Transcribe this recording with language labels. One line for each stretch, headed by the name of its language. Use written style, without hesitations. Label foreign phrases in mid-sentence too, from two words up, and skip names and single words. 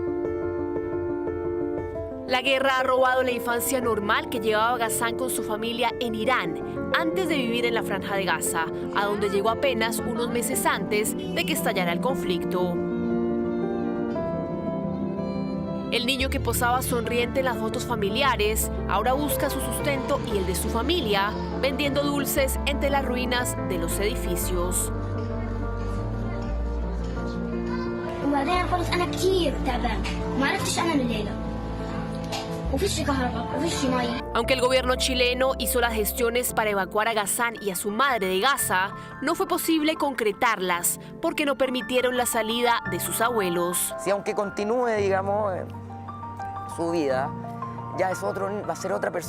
Spanish: La guerra ha robado la infancia normal que llevaba Ghassan con su familia en Irán, antes de vivir en la Franja de Gaza, a donde llegó apenas unos meses antes de que estallara el conflicto. El niño que posaba sonriente en las fotos familiares ahora busca su sustento y el de su familia, vendiendo dulces entre las ruinas de los edificios.
Arabic: وبعدين خلص أنا كتير تعبان ما عرفتش أنام الليلة وفيش كهرباء وفيش مي.
Spanish: Aunque el gobierno chileno hizo las gestiones para evacuar a Ghassan y a su madre de Gaza, no fue posible concretarlas porque no permitieron la salida de sus abuelos. Si aunque continúe, digamos, su vida, ya va a ser otra persona.